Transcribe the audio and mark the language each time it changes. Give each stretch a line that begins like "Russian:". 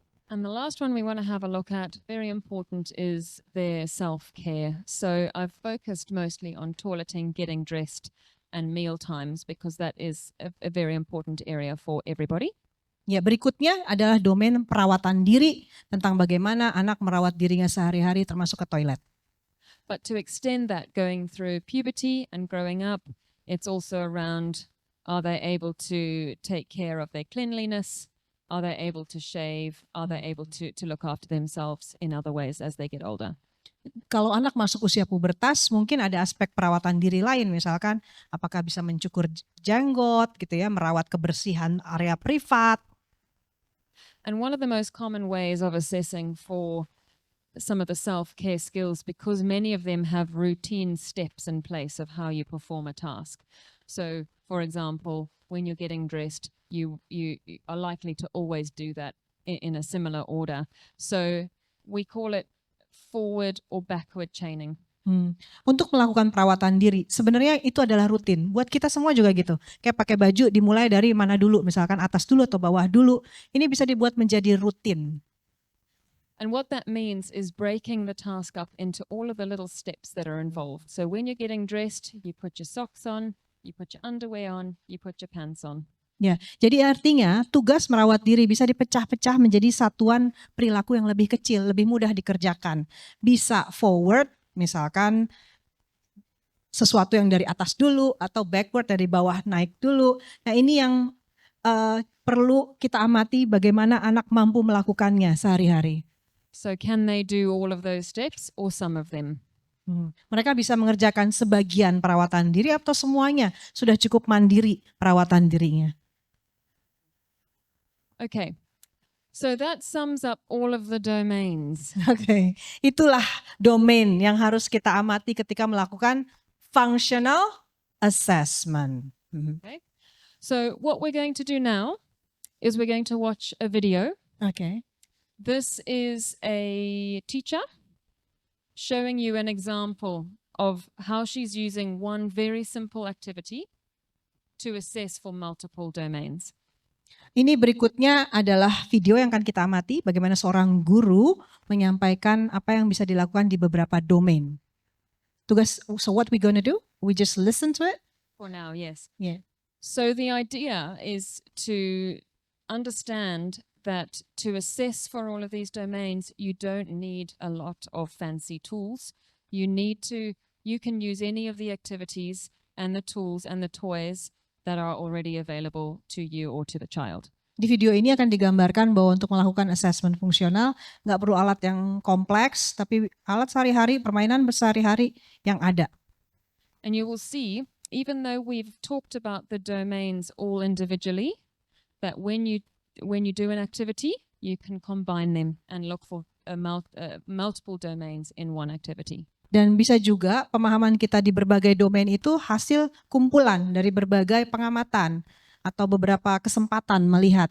English: And the last one we want to have a look at, very important, is their self-care. So I've focused mostly on toileting, getting dressed, and meal times because that is a very important area for everybody.
Indonesian: Ya, berikutnya adalah domain perawatan diri, tentang bagaimana anak merawat dirinya sehari-hari termasuk ke toilet.
English: But to extend that going through puberty and growing up, it's also around, are they able to take care of their cleanliness? Are they able to shave? Are they able to look after themselves in other ways as they get older?
Indonesian: Kalau anak masuk usia pubertas, mungkin ada aspek perawatan diri lain, misalkan apakah bisa mencukur janggot gitu ya, merawat kebersihan area privat.
English: And one of the most common ways of assessing for some of the self-care skills, because many of them have routine steps in place of how you perform a task. So, for example, when you're getting dressed, you are likely to always do that in a similar order. So we call it forward or backward chaining.
Indonesian: Untuk melakukan perawatan diri, sebenarnya itu adalah rutin. Buat kita semua juga gitu. Kayak pakai baju dimulai dari mana dulu, misalkan atas dulu atau bawah dulu. Ini bisa dibuat menjadi rutin.
English: And what that means is breaking the task up into all of the little steps that are involved. So when you're getting dressed, you put your socks on, you put your underwear on, you put your pants on.
Indonesian: Ya, jadi artinya tugas merawat diri bisa dipecah-pecah menjadi satuan perilaku yang lebih kecil, lebih mudah dikerjakan. Bisa forward, misalkan sesuatu yang dari atas dulu, atau backward dari bawah naik dulu. Nah ini yang perlu kita amati bagaimana anak mampu melakukannya sehari-hari.
English: So can they do all of those steps or some of them?
Indonesian: Mereka bisa mengerjakan sebagian perawatan diri atau semuanya, sudah cukup mandiri perawatan dirinya.
English: Okay, so that sums up all of the domains.
Indonesian: Oke, itulah domain yang harus kita amati ketika melakukan functional assessment.
English: Okay, so what we're going to do now is we're going to watch a video. Okay. This is a teacher showing you an example of how she's using one very simple activity to assess for multiple domains.
Indonesian: Ini berikutnya adalah video yang akan kita amati bagaimana seorang guru menyampaikan apa yang bisa dilakukan di beberapa domain.
English: Tugas, so what we gonna do? We just listen to it? For now, yes. Yeah. So the idea is to understand that to assess for all of these domains, you don't need a lot of fancy tools. You can use any of the activities and the tools and the toys that are already available to you or to the child.
Indonesian: Di video ini akan digambarkan bahwa untuk melakukan assessment fungsional nggak perlu alat yang kompleks, tapi alat sehari-hari, permainan sehari-hari yang ada.
English: And you will see, even though we've talked about the domains all individually, that when you do an activity, you can combine them and look for multiple domains in one activity.
Indonesian: Dan bisa juga pemahaman kita di berbagai domain itu hasil kumpulan dari berbagai pengamatan atau beberapa kesempatan melihat.